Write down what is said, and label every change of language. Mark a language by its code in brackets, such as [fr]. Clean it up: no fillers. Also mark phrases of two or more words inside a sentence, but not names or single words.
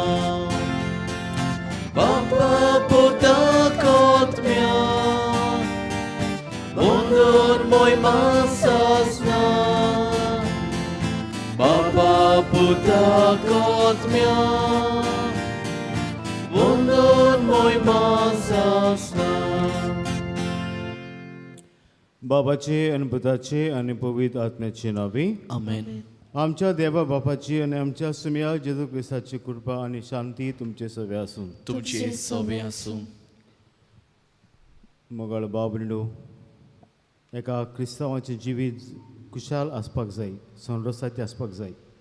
[kok] Bapa puta kot mia Mundur moy masasna Bapa puta kot mia Mundur moy masasna बाबाचे आनी पुताचे आनी पवित्र आत्म्याचे नावी आमेन. आमच्या देवा बापाची आनी आमच्या सुम्या जेजू क्रिस्ताची कृपा आनी शांती तुमचे सगळे आसूं. तुमचे सवे आसूं. मोगाळ बाब निडू एका क्रिस्तांवाचें जिवीत खुशाल आसपाक जाय, संरसाचें आसपाक जाय.